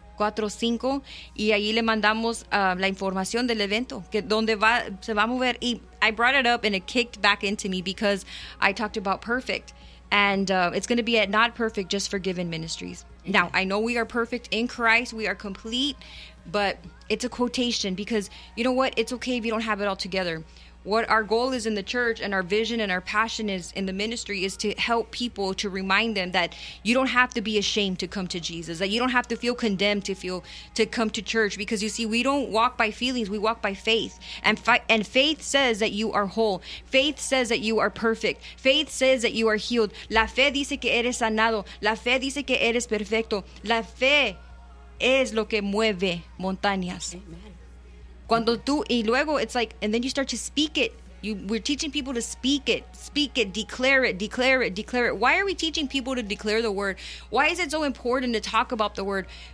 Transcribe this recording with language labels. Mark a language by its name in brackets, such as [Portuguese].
[Spanish] 4-5 y ahí le mandamos la información del evento que donde va se va a mover. [English] Y I brought it up and it kicked back into me because I talked about perfect and it's going to be at Not Perfect Just Forgiven Ministries. Mm-hmm. Now I know we are perfect in Christ, we are complete, but it's a quotation because you know what, it's okay if you don't have it all together. What our goal is in the church and our vision and our passion is in the ministry is to help people, to remind them that you don't have to be ashamed to come to Jesus, that you don't have to feel condemned to feel to come to church. Because you see, we don't walk by feelings. We walk by faith. And faith says that you are whole. Faith says that you are perfect. Faith says that you are healed. [Spanish] La fe dice que eres sanado. La fe dice que eres perfecto. La fe es lo que mueve montañas. Amen. Cuando tú, y luego [English] it's like, and then you start to speak it. We're teaching people to speak it, declare it, declare it, declare it. Why are we teaching people to declare the word? Why is it so important to talk about the word?